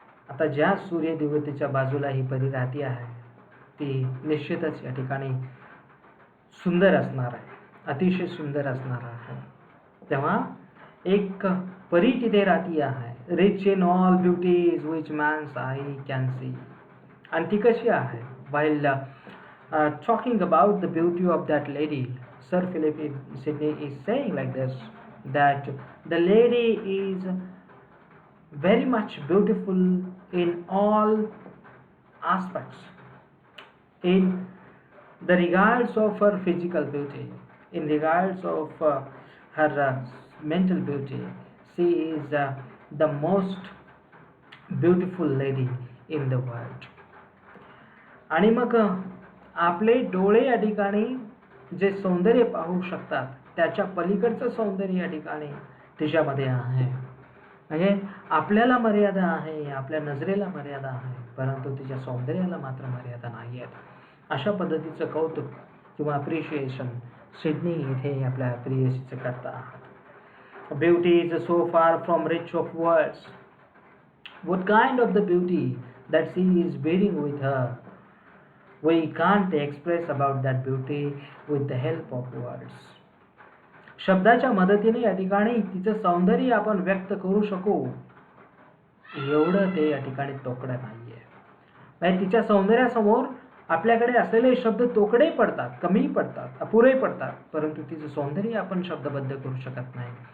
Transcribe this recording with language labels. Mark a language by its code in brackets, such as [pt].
[mr] आता ज्या सूर्य देवतेच्या बाजूला ही परी राहती आहे ती निश्चितच या ठिकाणी सुंदर असणार आहे, अतिशय सुंदर असणार आहे. तेव्हा एक परी तिथे राहती आहे, [en] Rich in all beauties which man's eye can see. [mr] आणि ती कशी आहे? [en] while talking about the beauty of that lady, Sir Philip Sidney is saying like this, that the lady is very much beautiful in all aspects, in the regards of her physical beauty, in regards of her mental beauty. She is the most beautiful lady in the world. [mr] आणि मग आपले डोळे या ठिकाणी जे सौंदर्य पाहू शकतात त्याच्या पलीकडचं सौंदर्य या ठिकाणी तिच्यामध्ये आहे. म्हणजे आपल्याला मर्यादा आहे, आपल्या नजरेला मर्यादा आहे, परंतु तिच्या सौंदर्याला मात्र मर्यादा नाही आहेत. अशा पद्धतीचं कौतुक किंवा अप्रिशिएशन सिडनी इथे आपल्या प्रियसीचं करतात. [en] Beauty is so far from reach of words. What kind of the beauty that she is bearing with her? We can't express about that beauty with the help of words. [mr] शब्दाच्या मदतीने या ठिकाणी तिचं सौंदर्य आपण व्यक्त करू शकू एवढं ते या ठिकाणी तोकडं नाहीये. म्हणजे तिच्या सौंदर्यासमोर आपल्याकडे असलेले शब्द तोकडे पडतात, कमी पडतात, अपुरे पडतात, परंतु तिचं सौंदर्य आपण शब्दबद्ध करू शकत नाही.